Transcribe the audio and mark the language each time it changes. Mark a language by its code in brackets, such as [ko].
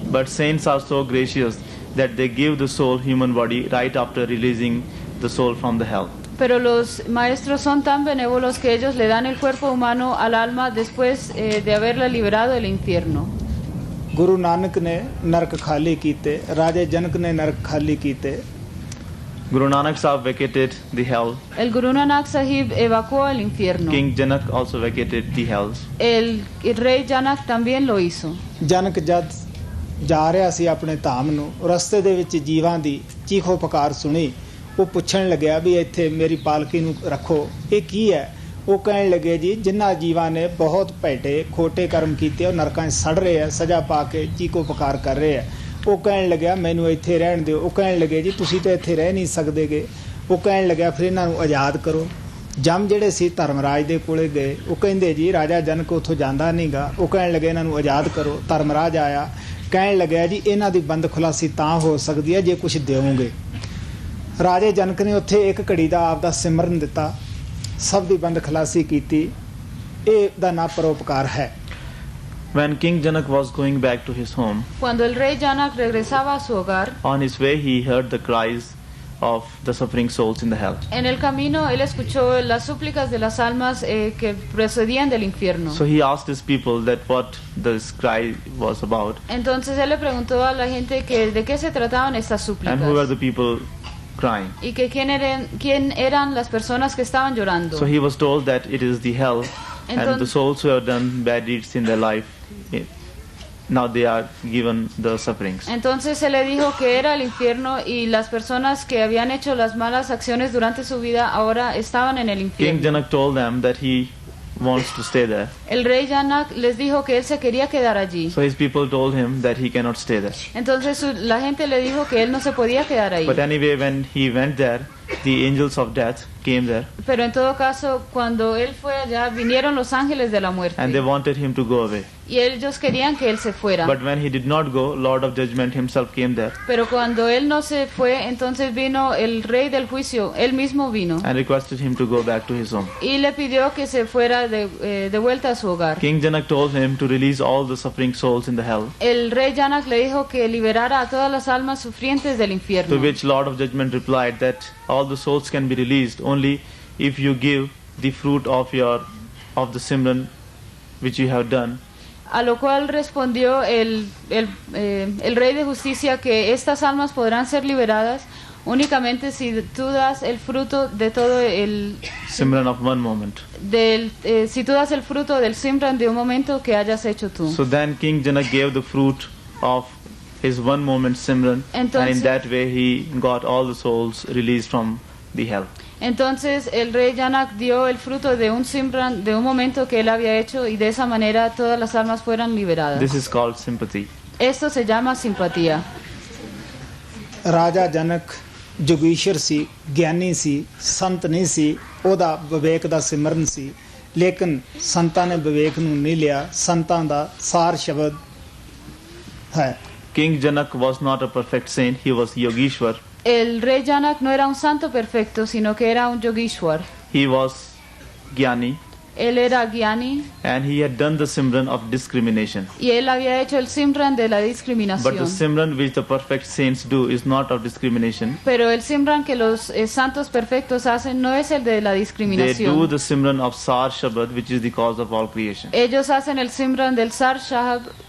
[en] But saints are so gracious that they give the soul human body right after releasing the soul from the hell. [es] Pero los maestros son tan benévolos que ellos le dan el cuerpo humano al alma después de haberla liberado del infierno. [pa] Guru Nanak ਨੇ ਨਰਕ ਖਾਲੀ ਕੀਤੇ, ਰਾਜੇ ਜਨਕ ਨੇ ਨਰਕ ਖਾਲੀ ਕੀਤੇ। [en] Guru Nanak Sahab vacated the hell. [es] El Guru Nanak Sahib evacuó el infierno. [en] King Janak also vacated the hells. [es] El rey Janak también lo hizo. [pa] ਜਨਕ ਜਦ ਜਾ ਰਿਹਾ ਸੀ ਆਪਣੇ ਧਾਮ ਨੂੰ, ਰਸਤੇ ਦੇ ਵਿੱਚ ਜੀਵਾਂ ਦੀ ਚੀਖੋ ਪੁਕਾਰ ਸੁਣੀ। ਉਹ ਪੁੱਛਣ ਲੱਗਿਆ ਵੀ ਇੱਥੇ ਮੇਰੀ ਪਾਲਕੀ ਨੂੰ ਰੱਖੋ, ਇਹ ਕੀ ਹੈ? ਉਹ ਕਹਿਣ ਲੱਗੇ ਜੀ ਜਿਨ੍ਹਾਂ ਜੀਵਾਂ ਨੇ ਬਹੁਤ ਭੈੜੇ ਖੋਟੇ ਕਰਮ ਕੀਤੇ ਉਹ ਨਰਕਾਂ 'ਚ ਸੜ ਰਹੇ ਆ, ਸਜ਼ਾ ਪਾ ਕੇ ਚੀਖੋ ਪੁਕਾਰ ਕਰ ਰਹੇ ਆ। ਉਹ ਕਹਿਣ ਲੱਗਿਆ ਮੈਨੂੰ ਇੱਥੇ ਰਹਿਣ ਦਿਓ। ਉਹ ਕਹਿਣ ਲੱਗੇ ਜੀ ਤੁਸੀਂ ਤਾਂ ਇੱਥੇ ਰਹਿ ਨਹੀਂ ਸਕਦੇਗੇ। ਉਹ ਕਹਿਣ ਲੱਗਿਆ ਫਿਰ ਇਹਨਾਂ ਨੂੰ ਆਜ਼ਾਦ ਕਰੋ। ਜਮ ਜਿਹੜੇ ਸੀ ਧਰਮਰਾਜ ਦੇ ਕੋਲੇ ਗਏ, ਉਹ ਕਹਿੰਦੇ ਜੀ ਰਾਜਾ ਜਨਕ ਉੱਥੋਂ ਜਾਂਦਾ ਨਹੀਂਗਾ। ਉਹ ਕਹਿਣ ਲੱਗੇ ਇਹਨਾਂ ਨੂੰ ਆਜ਼ਾਦ ਕਰੋ। ਧਰਮਰਾਜ ਆਇਆ, ਕਹਿਣ ਲੱਗਿਆ ਜੀ ਇਹਨਾਂ ਦੀ ਬੰਦ ਖੁਲਾਸੀ ਤਾਂ ਹੋ ਸਕਦੀ ਹੈ ਜੇ ਕੁਝ ਦਿਓਗੇ। ਰਾਜੇ ਜਨਕ ਨੇ ਉੱਥੇ ਇੱਕ ਘੜੀ ਦਾ ਆਪਦਾ ਸਿਮਰਨ ਦਿੱਤਾ, ਸਭ ਦੀ ਬੰਦ ਖਲਾਸੀ ਕੀਤੀ। ਇਹ ਦਾ ਨਾ ਪਰਉਪਕਾਰ ਹੈ। [en] When King Janak was going back to his home, [es] Cuando el rey Janak regresaba a su hogar, [en] on his way he heard the cries of the suffering souls in the hell. [es] en el camino él escuchó las súplicas de las almas que procedían del infierno. [en] So he asked his people that what this cry was about, [es] Entonces él le preguntó a la gente que de qué se trataban estas súplicas [en] and who were the people crying. [es] y que quién eran las personas que estaban llorando. [en] So he was told that it is the hell, and the souls who have done bad deeds in their life, now they are given the sufferings. [es] Entonces se le dijo que era el infierno y las personas que habían hecho las malas acciones durante su vida ahora estaban en el [en] King [es] infierno. [en] Janak told them that he wants to stay there. [es] El rey Janak les dijo que él se quería quedar allí. [en] So his people told him that he cannot stay there. [es] Entonces la gente le dijo que él no se podía quedar ahí. [en] But anyway, when he went there, the angels of death came there, [es] Pero en todo caso, cuando él fue allá, vinieron los ángeles de la muerte. [en] and they wanted him to go away. [es] Y ellos querían que él se fuera. [en] But when he did not go, Lord of Judgment himself came there [es] Pero cuando él no se fue, entonces vino el rey del juicio, él mismo vino. [en] and requested him to go back to his home. [es] Y le pidió que se fuera de vuelta a su hogar. [en] King Janak told him to release all the suffering souls in the hell, [es] El rey Janak le dijo que liberara a todas las almas sufrientes del infierno. [en] to which Lord of Judgment replied that all the souls can be released only if you give the fruit of the Simran which you have done. [es] A lo cual respondió el rey de justicia que estas almas podrán ser liberadas únicamente si tú das el fruto de todo el [en] Simran of one moment. [es] si tú das el fruto del Simran de un momento que hayas hecho tú. [en] So then King Janak gave the fruit of his one moment Simran, and in that way he got all the souls released from the hell. [es] Entonces el rey Janak dio el fruto de un Simran de un momento que él había hecho y de esa manera todas las almas fueran liberadas. [en] This is called sympathy. [es] Esto se llama simpatía. [pa] ਰਾਜਾ ਜਨਕ ਜੋਗੀਸ਼ਰ ਸੀ, ਗਿਆਨੀ ਸੀ, ਸੰਤ ਨਹੀਂ ਸੀ। ਉਹਦਾ ਵਿਵੇਕ ਦਾ ਸਿਮਰਨ ਸੀ, ਲੇਕਿਨ ਸੰਤਾਂ ਨੇ ਵਿਵੇਕ ਨੂੰ ਨਹੀਂ ਲਿਆ। ਸੰਤਾਂ ਦਾ ਸਾਰ ਸ਼ਬਦ ਹੈ। [en] King Janak was not a perfect saint, he was Yogishwar. [es] El rey Janak no era un santo perfecto, sino que era un yogishwar. [en] He was Gyani. [es] Él era Gyani [en] and he had done the Simran of discrimination. [es] y él había hecho el Simran de la [en] But the [es] discriminación. [en] Simran which the perfect saints do is not of discrimination. [es] Pero el Simran que los santos perfectos hacen no es el de la [en] They do [es] discriminación. [en] the Simran of Sar Shabad, which is the cause of all creation. [es] Ellos hacen el Simran del Sar Sahab,